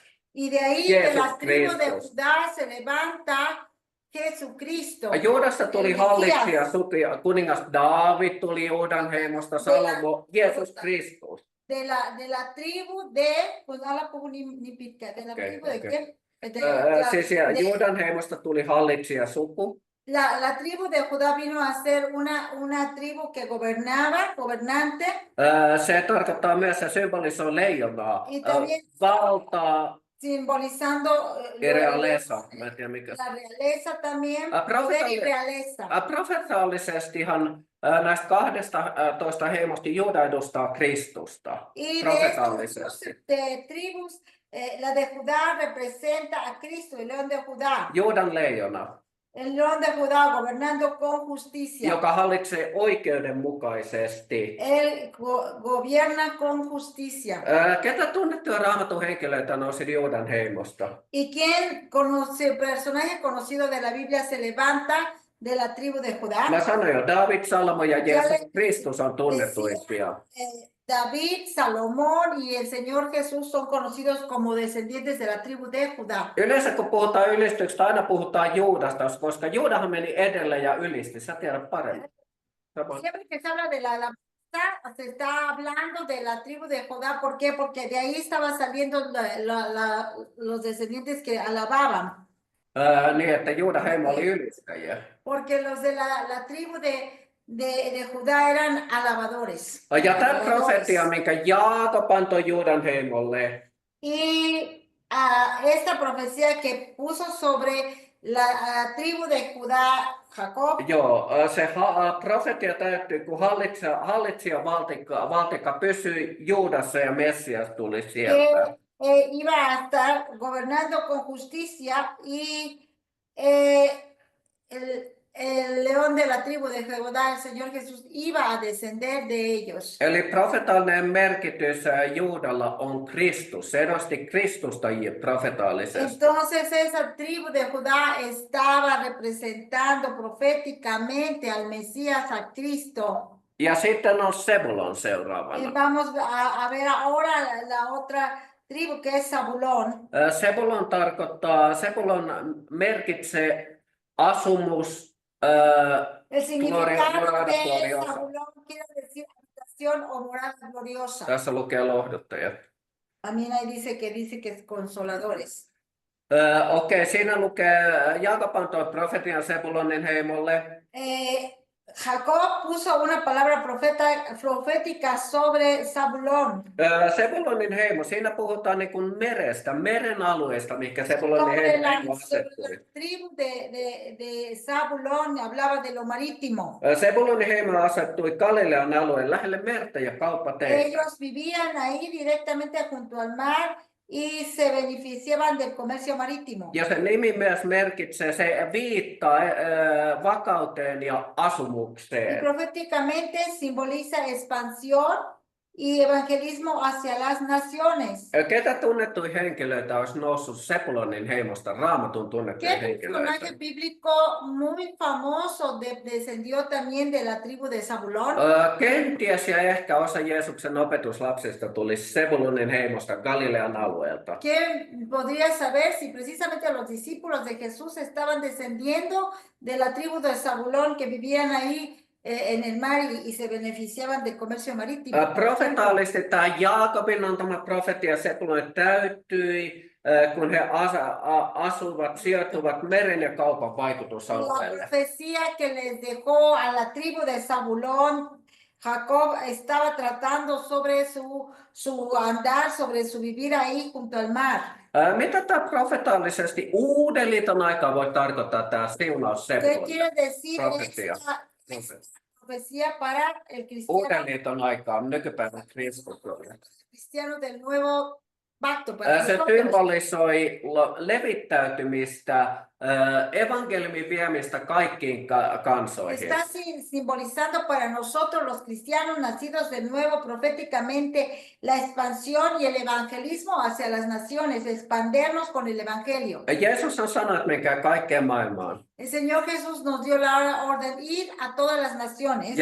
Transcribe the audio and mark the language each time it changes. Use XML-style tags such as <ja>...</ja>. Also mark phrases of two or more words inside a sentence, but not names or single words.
<es>Y de ahí de la tribu de Judá se levanta Jesucristo.</es> <fi>Juudasta tuli hallitsija, kuningas Daavid tuli Juudan heimosta, Salomo, Jeesus Kristus.</fi> <es>De la tribu de, pues no la pongo ni pitka, de la tribu de qué?</es> <fi>Siis Juudan heimosta tuli hallitsija suku.</fi> <es>La tribu de Judá vino a ser una tribu que gobernante.</es> <fi>Se tarkoittaa myös, se symbolisoi leijonaa, valtaa.</fi> <es>Simbolizando</es> <fi>realeza, mä en tiedä mikä.</fi> <es>La realeza también, poder y realeza.</es> <fi>Profetaalisestihan näistä 12 heimosta Juuda edustaa Kristusta.</fi> <es>Y</es> <fi>profetaalisesti.</fi> <es>De tribus, la de Judá representa a Cristo, el león de Judá.</es> <fi>Juudan leijona.</fi> <es>El león de Judá gobernando con justicia.</es> <fi>Joka hallitsee oikeudenmukaisesti.</fi> <es>Él gobierna con justicia.</es> <fi>Ketä tunnettuja Raamatun henkilöitä nousi Juudan heimosta?</fi> <es>Y quien conoce, personaje conocido de la Biblia se levanta de la tribu de Judá.</es> <fi>Mä sanoin jo, David, Salomo ja Jeesus Kristus on tunnetuimpia.</fi> <es>David, Salomón y el Señor Jesús son conocidos como descendientes de la tribu de Judá.</es> <fi>Yleensä kun puhutaan ylistyksestä, aina puhutaan Juudasta, koska Juudahan meni edelle ja ylisti. Sä tiedät paremmin.</fi> <es>Siempre que se habla de la alabanza, se está hablando de la tribu de Judá. ¿Por qué? Porque de ahí estaban saliendo los descendientes que alababan.</es> <fi>Niin, että Juudan heimo oli ylistäjiä.</fi> <es>Porque los de la tribu de Judá eran alabadores.</es> <fi>Ja tämä profetia, minkä Jaakob antoi Juudan heimolle.</fi> <es>Y esta profecía que puso sobre la tribu de Judá, Jacob.</es> <fi>Joo, se profetia täyttyi, kun hallitsija valtikka pysyi Juudassa ja Messias tuli sieltä.</fi> <es>Iba a estar gobernando con justicia y el león de la tribu de Judá, el Señor Jesús, iba a descender de ellos.</es> <fi>Eli profetaalinen merkitys Juudalla on Kristus. Se edusti Kristusta profetaalisesti.</fi> <es>Entonces esa tribu de Judá estaba representando proféticamente al Mesías, a Cristo.</es> <fi>Ja sitten on Sebulon seuraavana.</fi> <es>Vamos a ver ahora la otra tribu que es Zabulón.</es> <fi>Sebulon merkitsee asumus.</fi> <es>El significado de Zabulón quiere decir habitación o morada gloriosa.</es> <fi>Tässä lukee lohduttajat.</fi> <es>También ahí dice que es consoladores.</es> <fi>Okei, siinä lukee, Jaakob antoi profetian Sebulonin heimolle.</fi> <es>Jacob puso una palabra profética sobre Zabulón.</es> <fi>Sebulonin heimo, siinä puhutaan niin kuin merestä, meren alueesta, mikä Sebulonin heimo asettui.</fi> <es>La tribu de Zabulón hablaba de lo marítimo.</es> <fi>Sebulonin heimo asettui Galilean alueen lähelle merta ja kauppateitä.</fi> <es>Ellos vivían ahí directamente junto al mar y se beneficiaban del comercio marítimo.</es> <fi>Ja se nimi myös merkitsee, se viittaa vakauteen ja</fi> <es>Y</es> <fi>asumukseen.</fi> <es>proféticamente simboliza expansión y evangelismo hacia las naciones.</es> <fi>Ketä tunnettuja henkilöitä olisi noussut Sepulonin heimosta, Raamatun tunnettuja</fi> <es>¿Qué</es> <fi>henkilöitä?</fi> <es>personaje bíblico muy famoso descendió también de la tribu de Zabulón?</es> <fi>Kenties ja ehkä osa Jeesuksen opetuslapsista tuli Sepulonin heimosta Galilean alueelta.</fi> <es>¿Quién podría saber si precisamente los discípulos de Jesús estaban descendiendo de la tribu de Zabulón que vivían ahí en el mar y se beneficiaban del comercio marítimo?</es> <fi>Profetaalisesti tämä Jaakobin antama profetia Sepulonille täyttyi, kun he asuvat, sijoittuvat meren ja kaupan</fi> <es>La</es> <fi>vaikutusalueelle.</fi> <es>profecía que les dejó a la tribu de Zabulón, Jacob estaba tratando sobre su andar, sobre su vivir ahí junto al mar.</es> <fi>Mitä tämä profetaalisesti Uuden liiton aikaa voi tarkoittaa tämä siunaus</fi> <es>¿Qué</es> <fi>Sepulonille?</fi> <es>quiere decir Profecía. esta profecía para el</es> <fi>Uuden liiton aikaa nykypäivän kristityille.</fi> <es>cristiano del nuevo pacto? Para</es> <fi>Se</fi> <es>nosotros?</es> <fi>symbolisoi levittäytymistä, evankeliumin viemistä kaikkiin kansoihin.</fi> <es>Está simbolizando para nosotros los cristianos nacidos de nuevo proféticamente la expansión y el evangelismo hacia las naciones, expandernos con el evangelio.</es> <fi>Jeesus on sanonut, että menkää kaikkeen maailmaan.</fi> <es>El Señor Jesús nos dio la orden ir a todas las naciones,</es>